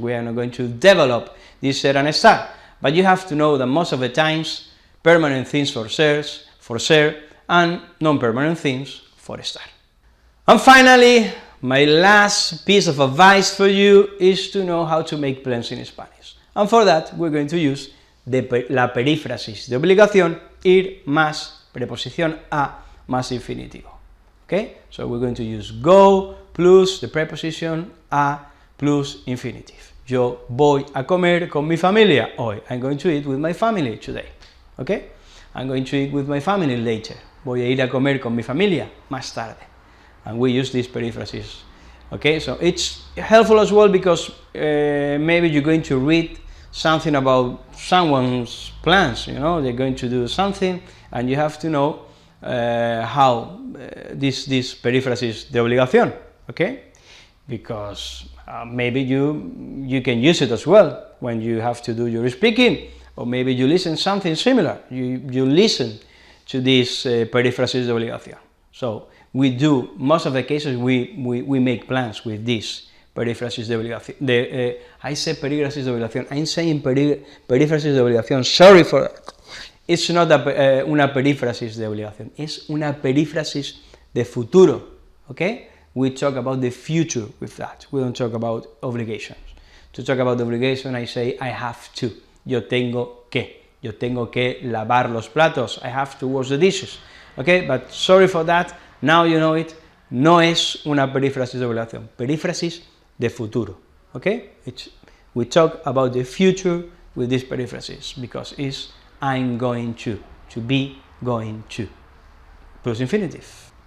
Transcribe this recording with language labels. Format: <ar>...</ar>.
<en>We are not going to develop this ser and estar. But you have to know that most of the times, permanent things for ser, and non-permanent things for estar. And finally, my last piece of advice for you is to know how to make plans in Spanish. And for that, we're going to use</en> <es>la perífrasis de obligación, ir más preposición a más infinitivo.</es> <en>Okay? So we're going to use go plus the preposition a plus infinitive.</en> <es>Yo voy a comer con mi familia hoy.</es> <en>I'm going to eat with my family today. Okay? I'm going to eat with my family later.</en> <es>Voy a ir a comer con mi familia más tarde.</es> <en>And we use these periphrases. Okay, so it's helpful as well because maybe you're going to read something about someone's plans, you know, they're going to do something, and you have to know how this periphrasis de obligación, okay? Because maybe you can use it as well when you have to do your speaking, or maybe you listen something similar, you listen to this periphrasis de obligación. So we do, most of the cases, we make plans with this</en> <es>perífrasis de obligación.</es> <en>I say</en> <es>perífrasis de obligación.</es> <en>I'm saying perífrasis de obligación. Sorry for that.</en> <es>It's not una perífrasis de obligación. Es una perífrasis de futuro.</es> <en>Okay? We talk about the future with that. We don't talk about obligations. To talk about the obligation, I say I have to.</en> <es>Yo tengo que. Yo tengo que lavar los platos.</es> <en>I have to wash the dishes. Okay? But sorry for that. Now you know it,</en> <es>no es una perífrasis de obligación, perífrasis de futuro,</es> <en>okay? We talk about the future with this perífrasis because it's I'm going to be going to, plus infinitive.</en>